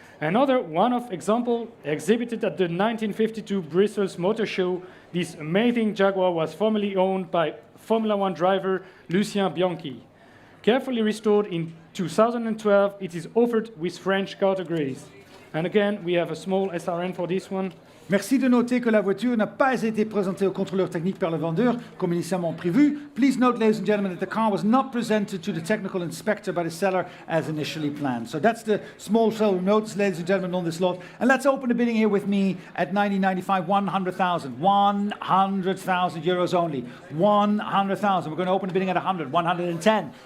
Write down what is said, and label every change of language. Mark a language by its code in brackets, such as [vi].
[en] Another one-off example exhibited at the 1952 Brussels Motor Show. This amazing Jaguar was formerly owned by Formula One driver Lucien Bianchi. Carefully restored in 2012, it is offered with French categories. And again, we have a small SRN for this one. [fr] Merci de noter que la voiture n'a pas été présentée au contrôleur technique par le vendeur, comme initialement prévu. [en] Please note, ladies and gentlemen, that the car was not presented to the technical inspector by the seller as initially planned. So that's the small seller notice, ladies and gentlemen, on this lot. And let's open the bidding here with me at 1995, 100,000. 100,000 euros only. 100,000. We're going to open the bidding at 100, 110.